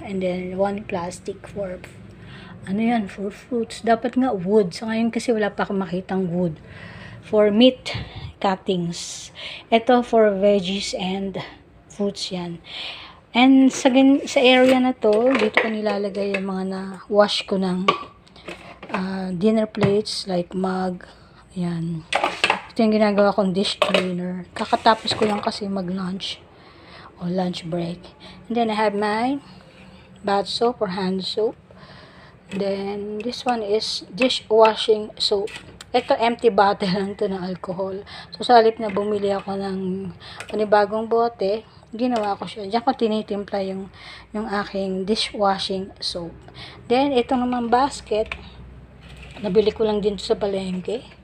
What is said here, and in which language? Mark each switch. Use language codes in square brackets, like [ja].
[en] And then, one plastic for, for fruits. [tl] Dapat nga wood. So, ngayon kasi wala pa akong makitang wood. [en] For meat cuttings. [tl] Ito for veggies and fruits yan. And sa area na to, dito ko nilalagay yung mga na-wash ko ng dinner plates, like mug. Ayan. Ito yung ginagawa kong dish cleaner. Kakatapos ko lang kasi mag-lunch o lunch break. [en] And then I have my bath soap or hand soap. Then this one is dishwashing soap. [tl] Ito, empty bottle lang to ng alcohol. So, sa halip na bumili ako ng panibagong bote, ginawa ko siya. Diyan ko tinitimpla yung aking dishwashing soap. Then, ito naman basket, nabili ko lang din sa palengke.